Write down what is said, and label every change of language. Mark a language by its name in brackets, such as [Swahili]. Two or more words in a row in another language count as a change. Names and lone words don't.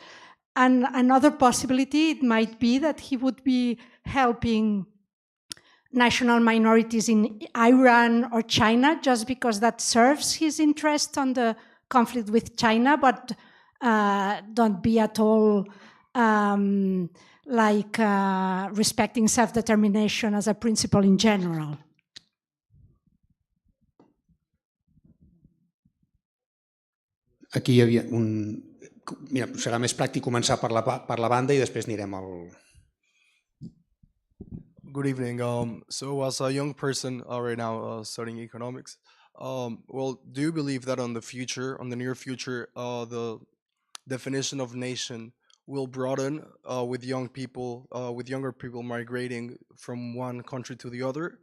[English] And another possibility, it might be that he would be helping national minorities in Iran or China just because that serves his interest on the conflict with China, but don't be at all respecting self-determination as a principle in general. [Catalan] Aquí hi havia un... Mira, serà més pràctic començar per la banda i després anirem al... [English] Good evening. So as a young person right now studying economics, well, do you believe that on the near future, the definition of nation will broaden with younger people migrating from one country to the other?